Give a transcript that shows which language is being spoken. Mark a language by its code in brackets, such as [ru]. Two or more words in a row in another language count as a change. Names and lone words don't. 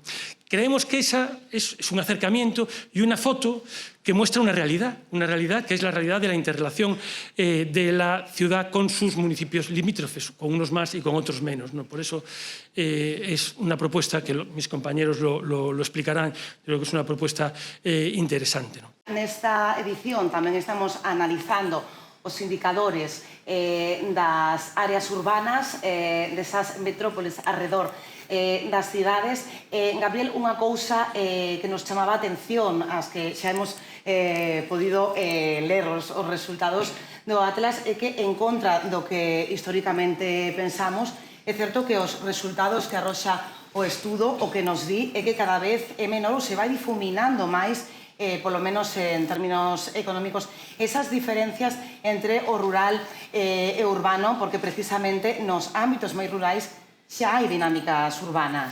[es] Creemos que esa es un acercamiento y una foto que muestra una realidad que es la realidad de la interrelación de la ciudad con sus municipios limítrofes, con unos más y con otros menos, ¿no? Por eso es una propuesta que mis compañeros lo explicarán, creo que es una propuesta interesante, ¿no? [gl] Nesta edición tamén estamos analizando os indicadores das áreas urbanas, desas metrópoles arredor das cidades. Gabriel, unha cousa que nos chamaba a atención, as que xa hemos podido ler os resultados do Atlas, é que en contra do que históricamente pensamos, é certo que os resultados que arroxa o estudo o que nos di é que cada vez é menor ou se vai difuminando máis, polo menos en términos económicos, esas diferencias entre o rural e o urbano, porque precisamente nos ámbitos máis rurais xa hai dinámicas urbanas.